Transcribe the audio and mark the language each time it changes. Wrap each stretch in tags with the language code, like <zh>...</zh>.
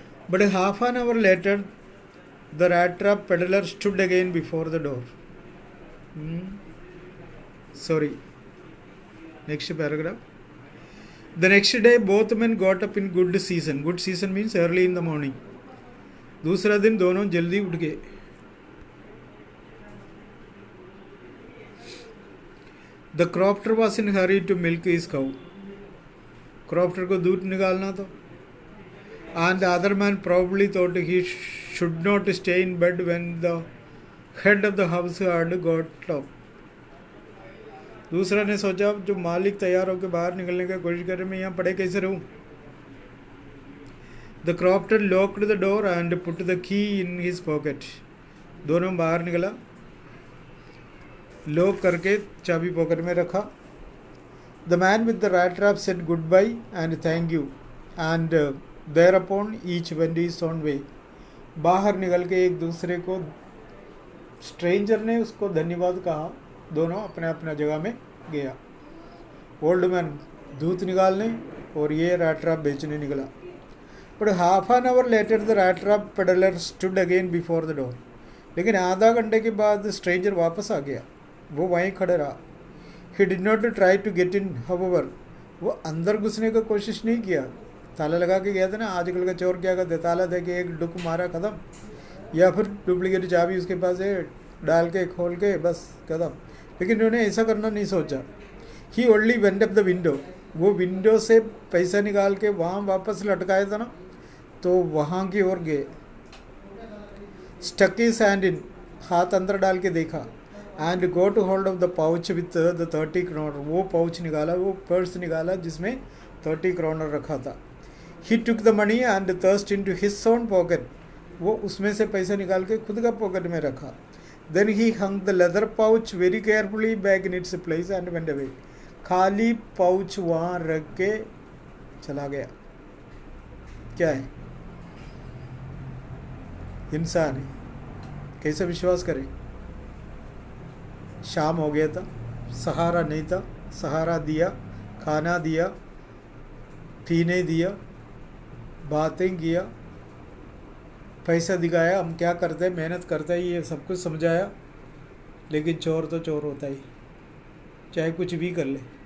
<en>But half an hour later the rat trap peddler stood again before the door. Sorry, next paragraph. The next day both men got up in good season. Good season means early in the morning.</en> <hi>दूसरा दिन दोनों जल्दी उठ गए.</hi> <en>The crofter was in hurry to milk his cow.</en> <hi>Crofter को दूध निकालना था.</hi> <en>And the other man probably thought he should not stay in bed when the head of the house had got up.</en> <hi>दूसरा ने सोचा जो मालिक तैयार होकर बाहर निकलने की कोशिश करे, मैं यहाँ पड़े कैसे रहूँ.</hi> <en>The crofter locked the door and put the key in his pocket.</en> <hi>दोनों बाहर निकला, लॉक करके चाबी पॉकेट में रखा.</hi> <en>The man with the rat trap said goodbye and thank you, and thereupon each went his own way.</en> <hi>बाहर निकल के एक दूसरे को, स्ट्रेंजर ने उसको धन्यवाद कहा, दोनों अपने अपने जगह में गया. ओल्ड मैन दूध निकालने और ये rat trap बेचने निकला.</hi> <en>But half an hour later the rat trap peddler stood again before the door.</en> <hi>लेकिन आधा घंटे के बाद स्ट्रेंजर वापस आ गया, वो वहीं खड़े रहा.</hi> <en>He did not try to get in, however.</en> <hi>वो अंदर घुसने की कोशिश नहीं किया. ताला लगा के गया था ना, आजकल का चोर क्या करते, ताला दे के एक डुक मारा खत्म, या फिर डुप्लीकेट चाबी उसके पास है डाल के खोल के बस खत्म. लेकिन उन्होंने ऐसा करना नहीं सोचा.</hi> <en>He only went up the window.</en> <hi>वो विंडो से पैसा निकाल के वहाँ वापस लटकाया था ना, तो वहाँ की ओर गए.</hi> <en>stuck his hand in,</en> <hi>हाथ अंदर डाल के देखा.</hi> <en>And got hold of the pouch with the 30 kronor.</en> <hi>वो पाउच निकाला, वो पर्स निकाला जिसमें 30 क्रोनर रखा था.</hi> <en>He took the money and thrust into his own pocket.</en> <hi>वो उसमें से पैसा निकाल के खुद का पॉकेट में रखा.</hi> <en>Then he hung the leather pouch very carefully back in its place and went away.</en> <hi>खाली पाउच वहाँ रख के चला गया. क्या है? इंसान है. कैसे विश्वास करें? शाम हो गया था, सहारा नहीं था, सहारा दिया, खाना दिया, पीने दिया, बातें किया, पैसा दिखाया, हम क्या करते हैं, मेहनत करते हैं, ये सब कुछ समझाया, लेकिन चोर तो चोर होता ही, चाहे कुछ भी कर ले.</hi>